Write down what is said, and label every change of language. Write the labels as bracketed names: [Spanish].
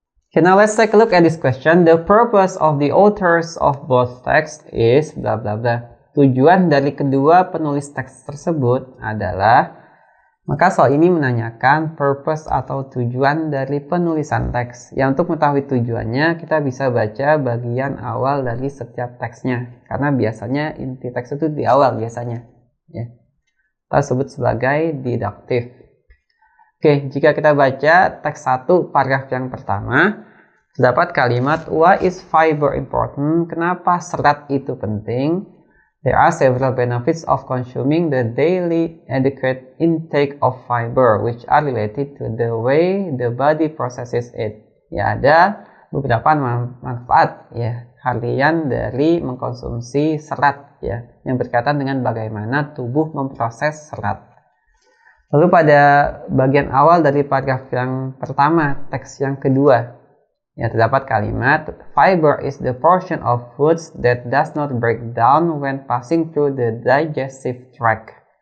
[English] Okay, now let's take a look at this question. The purpose of the authors of both texts is bla bla bla. [Indonesian] Tujuan dari kedua penulis teks tersebut adalah, maka soal ini menanyakan purpose atau tujuan dari penulisan teks. Ya, untuk mengetahui tujuannya, kita bisa baca bagian awal dari setiap teksnya. Karena biasanya inti teks itu di awal biasanya. Ya. Kita sebut sebagai deduktif. Oke, jika kita baca teks 1 paragraf yang pertama, terdapat kalimat [English] why is fiber important? [Indonesian] Kenapa serat itu penting? [English] There are several benefits of consuming the daily adequate intake of fiber which are related to the way the body processes it. [Indonesian] Ya, ada beberapa manfaat ya harian dari mengkonsumsi serat ya yang berkaitan dengan bagaimana tubuh memproses serat. Lalu pada bagian awal dari paragraf yang pertama, teks yang kedua, ya terdapat kalimat [English] fiber is the portion of foods that does not break down when passing through the digestive tract.